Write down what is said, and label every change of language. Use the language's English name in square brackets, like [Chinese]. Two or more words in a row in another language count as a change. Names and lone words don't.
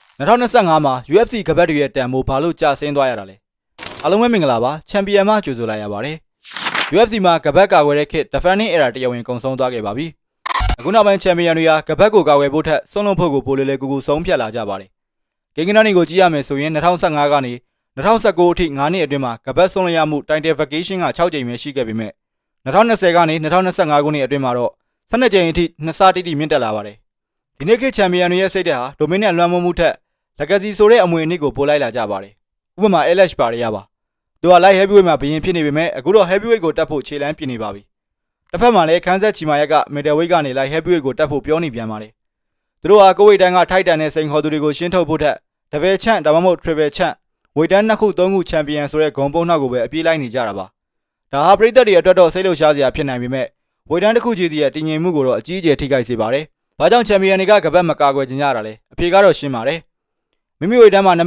[Burmese] 2025 မှာ UFC ကပတ်တွေရဲ့တန်ဖိုးဘာလို့ကျဆင်းသွားရတာလဲအားလုံးပဲမင်္ဂလာပါချန်ပီယံမှကြိုဆိုလိုက်ရပါတယ် UFC မှာကပတ်ကာကွယ်တဲ့ [English] kit defending era [Burmese] တရားဝင်ကုန်ဆုံးသွားခဲ့ပါပြီအခုနောက်ပိုင်းချန်ပီယံတွေဟာကပတ်ကိုကာကွယ်ဖို့ထ က်ဆုံးလုံးဖို့ကိုပိုလေလေကူကူဆုံးဖြတ်လာကြပါတယ်ဂိမ်းကနန်းတွေကိုကြည့်ရမယ်ဆိုရင်2015ကနေ2019အထိ9နှစ်အတွင်းမှာကပတ်ဆုံးလရမှု [English] title vacation [Burmese] က6ကြိမ်ပဲရှိခဲ့ပေမဲ့2020 ကနေ2025ခုနှစ်အတွင်းမှာတော့12ကြိမ်အထိနှစ်ဆတိတိမြင့်တက်လာပါတယ်ဒီနေ့ခေတ်ချန်ပီယံတွေရဲ့စိတ်ဓာတ်ဟာဒိုမင်းနဲ့လွှမ်းမိုးမှုထက်လက်ဂစီဆိုတဲ့အမွေအနှစ်ကိုပို့လိုက်လာကြပါတယ်ဥပမာ LH ပါရရပါသူက [English] light heavyweight [Burmese] မှာဘရင်ဖြစ်နေပေမဲ့အခုတော့ heavyweight ကိုတက်ဖို့ခြေလမ်းပြင်နေပါပြီတစ်ဖက်မှာလည်းခန်းဆက်ချီမာရက်က middleweight ကနေ [English] light heavyweight [Burmese] ကိုတက်ဖို့ပြောနေပြန်ပါတယ်သူတို့ဟာကိုဝိတ်တန်းကထိုက်တန်တဲ့စိန်ခေါ်သူတွေကိုရှင်းထုတ်ဖို့ထက် [English] double champ [Burmese] ဒါမှမဟုတ် [English] triple champ [Burmese] ဝိတ်တန်း2ခု3ခုချန်ပီယံဆိုတဲ့ဂုံပုံနှောက်ကိုပဲအပြေးလိုက်နေကြတာပါဒါဟာပရိသတ်တွေအတွက် တော့စိတ်လှုပ်ရှားစရာဖြစ်နိုင်ပေမဲ့ဝိတ်တန်းတစ်ခုကြီးစီရဲ့တည်ငြိမ်မှုကိုတော့အကြီးအကျယ်ထိခိုက်စေပါတယ်ဘာကြောင့်ချန်ပီယံတွေကကပတ်မကာကွယ်ကြရတာလဲအဖြေကတော့ရှင်းပါတယ်မိမိဝိတ်တန်းမှာနံပါ